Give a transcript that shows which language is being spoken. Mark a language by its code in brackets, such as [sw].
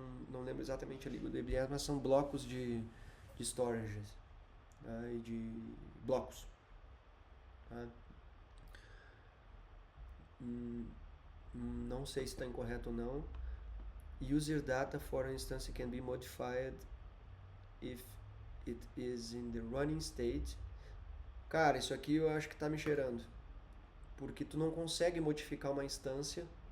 [pt] Não lembro exatamente a língua do EBS, mas são blocos de storage e de blocos. Não sei se está incorreto ou não. [en] User data for an instance can be modified if it is in the running state. [pt] Cara, isso aqui eu acho que tá me cheirando. Porque tu não consegue modificar uma instância.